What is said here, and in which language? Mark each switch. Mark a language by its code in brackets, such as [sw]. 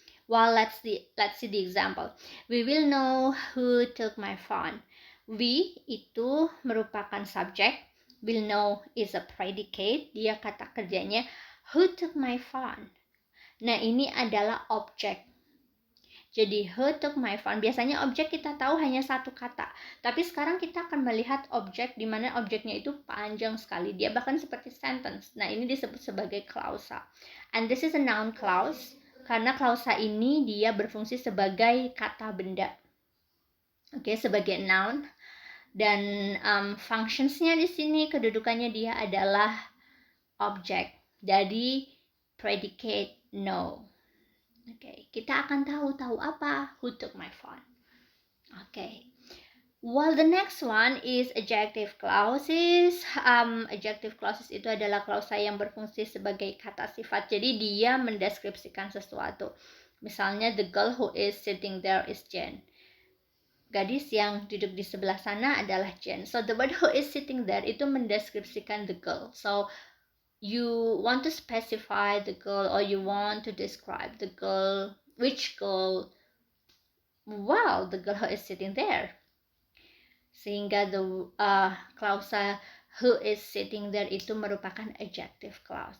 [en] Well, let's see the example. We will know who took my phone. [id] We itu merupakan subjek. [en] Will know is a predicate. [id] Dia kata kerjanya [en] who took my phone. [id] Nah, ini adalah objek. Jadi, [en] who took my phone. [id] Biasanya objek kita tahu hanya satu kata. Tapi sekarang kita akan melihat objek di mana objeknya itu panjang sekali. Dia bahkan seperti sentence. Nah, ini disebut sebagai klausa. [en] And this is a noun clause. [id] Karena klausa ini dia berfungsi sebagai kata benda. Oke, sebagai noun. Dan functionsnya di sini, kedudukannya dia adalah objek. Jadi, predicate know. Oke, kita akan tahu apa? [en] Who took my phone? [id] Oke. [en] Well, the next one is adjective clauses. [id] Adjective clauses itu adalah klausa yang berfungsi sebagai kata sifat. Jadi dia mendeskripsikan sesuatu. [en] Misalnya, the girl who is sitting there is Jane. [id] Gadis yang duduk di sebelah sana adalah Jane. [en] So the word who is sitting there [id] itu mendeskripsikan [en] the girl. So you want to specify the girl or you want to describe the girl, which girl? Well, the girl who is sitting there. Sehingga the klausa who is sitting there [id] itu merupakan [en] adjective clause.